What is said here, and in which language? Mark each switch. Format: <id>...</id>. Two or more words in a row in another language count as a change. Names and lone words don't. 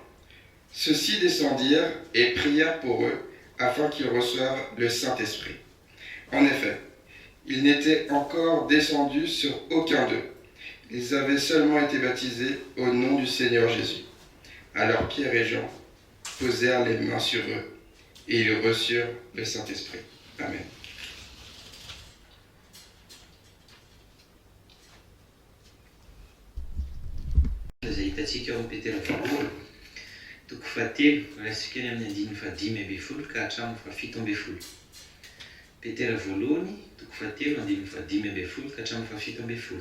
<fr>Ceux-ci descendirent et prièrent pour eux afin qu'ils reçoivent le Saint-Esprit. En effet, ils n'étaient encore descendus sur aucun d'eux. Ils avaient seulement été baptisés au nom du Seigneur Jésus. Alors Pierre et Jean posèrent les mains sur eux et ils reçurent le Saint-Esprit. Amen.</fr> <mg>Hitantsika ao amin'ny petera voalohany toko fahatelo raisika ny amin'ny andiny fahadimy ambin'ny folo ka hatramin'ny fahafito ambin'ny folo. Petera voalohany toko fahatelo andiny fahadimy ambin'ny folo ka hatramin'ny fahafito ambin'ny folo.</mg>